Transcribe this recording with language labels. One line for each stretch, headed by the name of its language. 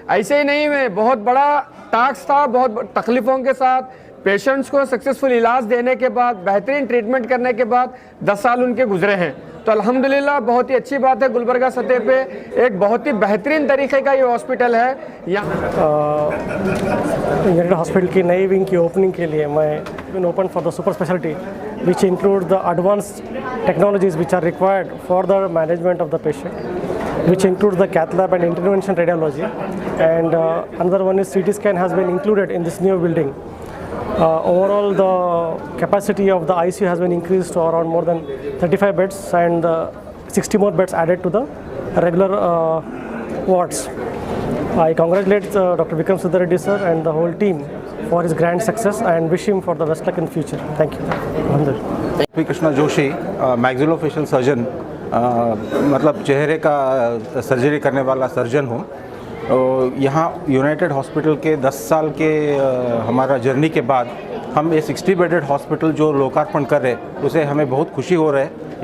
Hindi: ऐसे ही नहीं हुए, बहुत बड़ा टास्क था. बहुत तकलीफ़ों के साथ पेशेंट्स को सक्सेसफुल इलाज देने के बाद, बेहतरीन ट्रीटमेंट करने के बाद 10 साल उनके गुजरे हैं. तो अल्हम्दुलिल्लाह बहुत ही अच्छी बात है. गुलबर्गा सतह पे एक बहुत ही बेहतरीन तरीके का ये हॉस्पिटल है. यहाँ यूनाइटेड हॉस्पिटल की नई विंग की ओपनिंग के लिए मैं
English: Open for the super speciality which include the advanced technologies which are required for the management of the patient, which includes the cath lab and intervention radiology, and another one is CT scan has been included in this new building. Overall, the capacity of the ICU has been increased to around more than 35 beds, and 60 more beds added to the regular wards. I congratulate Dr. Vikram Siddhareddy sir and the whole team for his grand success and wish him for the best luck in the future. Thank you.
Hindi: P Krishna Joshi, maxillofacial surgeon, मतलब चेहरे का surgery करने वाला surgeon हूँ. यहाँ United hospital के 10 साल के हमारा जर्नी के बाद हम ये 60 बेडेड हॉस्पिटल जो लोकार्पण कर रहे, उसे हमें बहुत खुशी हो रहा है.